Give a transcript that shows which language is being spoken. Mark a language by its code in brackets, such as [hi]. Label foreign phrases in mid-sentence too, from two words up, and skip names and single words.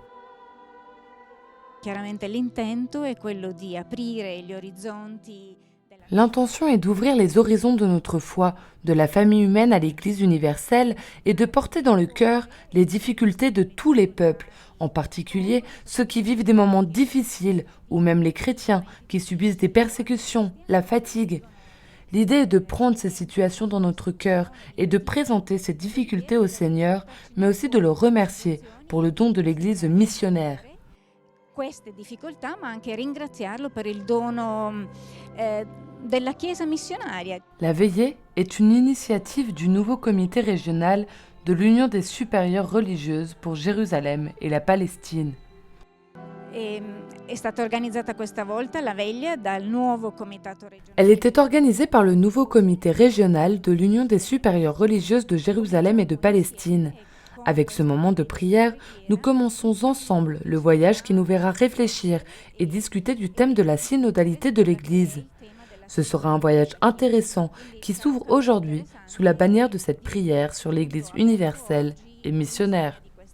[fr] L'intention est d'ouvrir les horizons de notre foi, de la famille humaine à l'Église universelle et de porter dans le cœur les difficultés de tous les peuples, en particulier ceux qui vivent des moments difficiles ou même les chrétiens qui subissent des persécutions, la fatigue. L'idée est de prendre ces situations dans notre cœur et de présenter ces difficultés au Seigneur, mais aussi de le remercier pour le don de l'Église missionnaire. [it] Queste difficoltà, ma anche ringraziarlo per il dono della Chiesa missionaria. [fr] La veillée est une initiative du nouveau comité régional de l'Union des supérieures religieuses pour Jérusalem et la Palestine. [it] È stata organizzata questa volta la veglia dal nuovo comitato regionale. [fr] Elle était organisée par le nouveau comité régional de l'Union des supérieures religieuses de Jérusalem et de Palestine. Avec ce moment de prière, nous commençons ensemble le voyage qui nous verra réfléchir et discuter du thème de la synodalité de l'Église. Ce sera un voyage intéressant qui s'ouvre aujourd'hui sous la bannière de cette prière sur l'Église universelle et missionnaire.